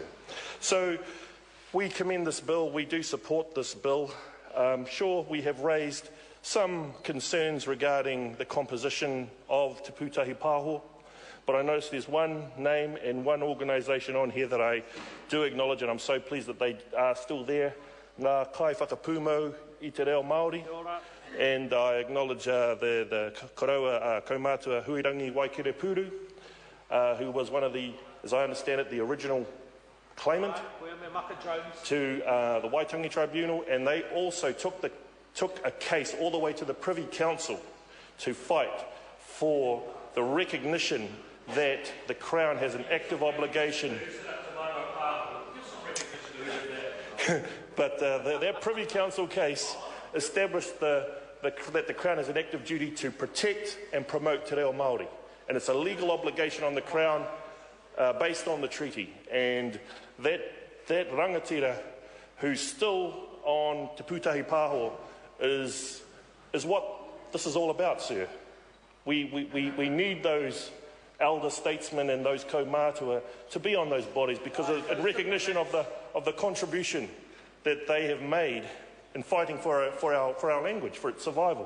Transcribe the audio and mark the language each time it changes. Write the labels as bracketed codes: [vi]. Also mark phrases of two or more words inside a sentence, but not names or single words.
[en] So we commend this bill. We do support this bill. Sure, we have raised some concerns regarding the composition of Te Pūtahi Pāho, but I notice there's one name and one organisation on here that I do acknowledge, and I'm so pleased that they are still there. [mi] Ngā kai whakapūmau I te reo Māori. [en] And I acknowledge the Koroa Kaumātua Huirangi Waikere Puru, who was one of the, as I understand it, the original claimant to the Waitangi Tribunal, and they also took a case all the way to the Privy Council to fight for the recognition that the Crown has an active obligation. But that Privy Council case established that the Crown has an active duty to protect and promote [mi] te reo Māori. [en] And it's a legal obligation on the Crown based on the treaty. And that rangatira who's still on Te Pūtahi Pāho is what this is all about, sir. We need those elder statesmen and those kaumātua to be on those bodies because in recognition of the of the contribution that they have made in fighting for our language, for its survival.